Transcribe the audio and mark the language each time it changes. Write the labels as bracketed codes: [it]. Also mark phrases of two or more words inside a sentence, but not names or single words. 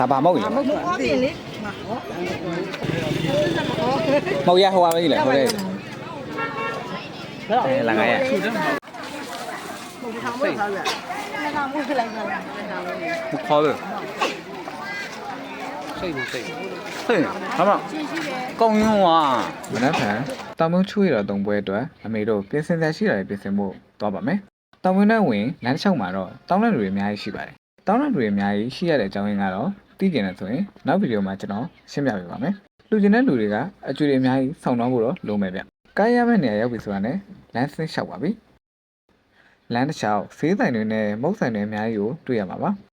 [my] ဒါဘာမောက်ကြီး မဟုတ်ပါဘူးလေ မောက်ရဟိုပါပဲကြီးလေဟုတ်တယ်လာငါရ မဟုတ်ထားမဟုတ်ထားရနေတာမဟုတ်လိုက်တာ [zh] 不考虑。嘿，好嘛，够用啊！ [my] မနက်ဖြန်တောင်မုံချွေးတော်တုံပွဲအတွက်အမေတို့ပြင်ဆင်သက်ရှိတယ်ပြင်ဆင်ဖို့သွားပါမယ်။တောင်မုံနဲ့ဝင်လမ်းတစ်လျှောက်မှာတော့တောင်းတဲ့လူတွေအများကြီးရှိပါတယ်။တောင်းတဲ့လူတွေအများကြီးရှိရတဲ့အကြောင်းရင်းကတော့သိကျင်တယ်ဆိုရင်နောက်ဗီဒီယိုမှာကျွန်တော်ရှင်းပြပေးပါမယ်။လူကျင်တဲ့လူတွေကအကျွေးတွေအများကြီးဆောင်းတော့ဖို့တော့လိုမယ်ဗျ။ကားရမယ့်နေရာရောက်ပြီဆိုတာနဲ့လမ်းဆင်းလျှောက်ပါပြီ။လမ်းတစ်လျှောက်ဖေးဆိုင်တွေနဲ့မုတ်ဆိုင်တွေအများကြီးကိုတွေ့ရမှာပါ